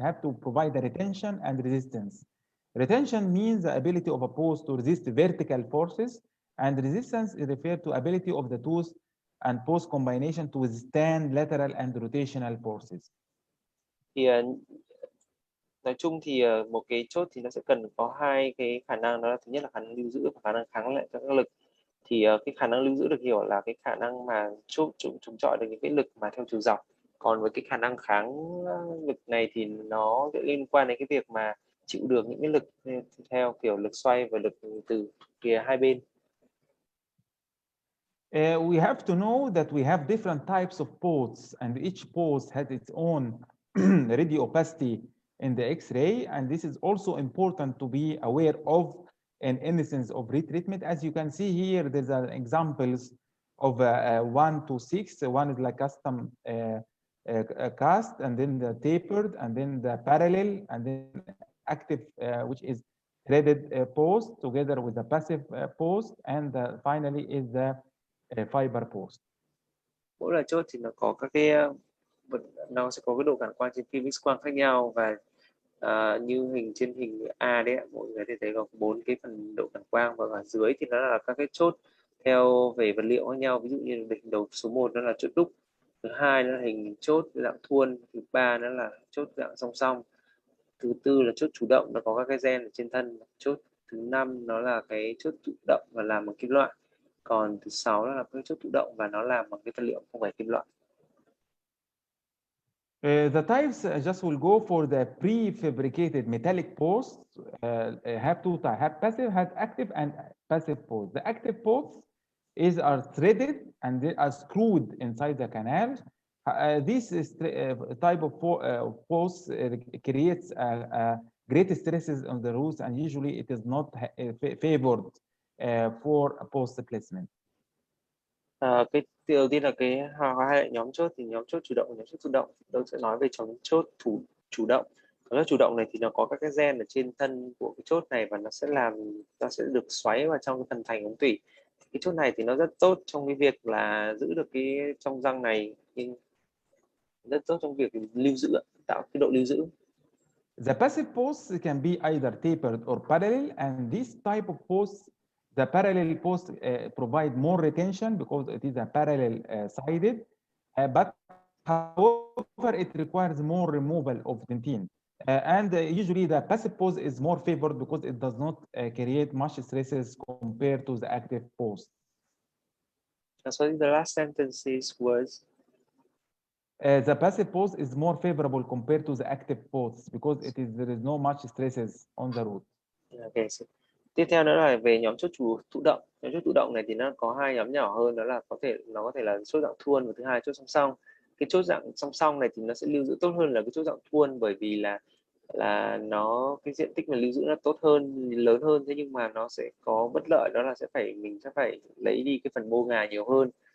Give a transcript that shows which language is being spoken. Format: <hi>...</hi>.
<en>Have to provide the retention and resistance. Retention means the ability of a post to resist vertical forces, and resistance is referred to ability of the tooth and post combination to withstand lateral and rotational forces.</en> <vi>Thì nói chung thì một cái chốt thì nó sẽ cần có hai cái khả năng, đó là thứ nhất là khả năng lưu giữ và khả năng kháng lại các lực. Thì cái khả năng lưu giữ được hiểu là cái khả năng mà chống chọi được những cái lực mà theo chiều dọc. Còn với cái khả năng kháng lực này thì nó sẽ liên quan đến cái việc mà chịu được những cái lực theo kiểu lực xoay và lực từ phía hai bên.</vi> <en>We have to know that we have different types of posts, and each post has its own radio opacity in the X-ray, and this is also important to be aware of in instance of retreatment. As you can see here, there's examples of 1 to 6. One is like custom cast, and then the tapered, and then the parallel, and then active, which is threaded post together with the passive post, and finally is the fiber post.</en> <vi>Mỗi loại chốt thì nó có các cái nó sẽ có cái độ cản quang trên phim X quang khác nhau, và như trên hình A đấy, mọi người thấy có 4 cái phần độ cản quang, và ở dưới thì nó là các cái chốt theo về vật liệu khác nhau. Ví dụ như hình đầu số 1 nó là chốt đúc, thứ hai nó là hình chốt dạng thuôn, thứ ba nó là chốt dạng song song, thứ tư là chốt chủ động, nó có các cái gen ở trên thân, chốt thứ 5 nó là cái chốt chủ động và làm bằng kim loại, còn thứ 6 nó là cái chốt chủ động và nó làm bằng cái vật liệu không phải kim loại.</vi> <en>The types just will go for the prefabricated metallic posts. Have two types: have passive, have active, and passive posts. The active posts are threaded and they are screwed inside the canal. This is, type of posts creates great stresses on the roots, and usually it is not favored for a post placement.</en> <vi>Cái đầu tiên là cái hai nhóm chốt, thì nhóm chốt chủ động và nhóm chốt thụ động. Tôi sẽ nói về nhóm chốt chủ động. Chốt chủ động này thì nó có các cái gen ở trên thân của cái chốt này, và nó sẽ được xoáy vào trong cái phần thành ống tủy. Cái chốt này thì nó rất tốt trong cái việc là giữ được cái trong răng này, nhưng rất tốt trong việc lưu giữ, tạo cái độ lưu giữ.</vi> <en>The passive posts can be either tapered or parallel, and this type of posts, the parallel posts provide more retention because it is a parallel sided, but however it requires more removal of dentin. And usually the passive post is more favored because it does not create much stresses compared to the active post. Sorry, the last sentences was The passive post is more favorable compared to the active posts because there is no much stresses on the root. okay.</en> <vi>Tiếp theo nữa là về nhóm chốt thụ động. Nhóm chốt thụ động này thì nó có hai nhóm nhỏ hơn, đó là nó có thể là chốt dạng thuôn và thứ hai chốt song song. Cái chốt dạng song song này thì nó sẽ lưu giữ tốt hơn là cái chốt dạng thuôn, bởi vì là nó cái diện tích mà lưu giữ nó tốt hơn, lớn hơn, thế nhưng mà nó sẽ có bất lợi, đó là mình sẽ phải lấy đi cái phần mô ngà nhiều hơn.</vi>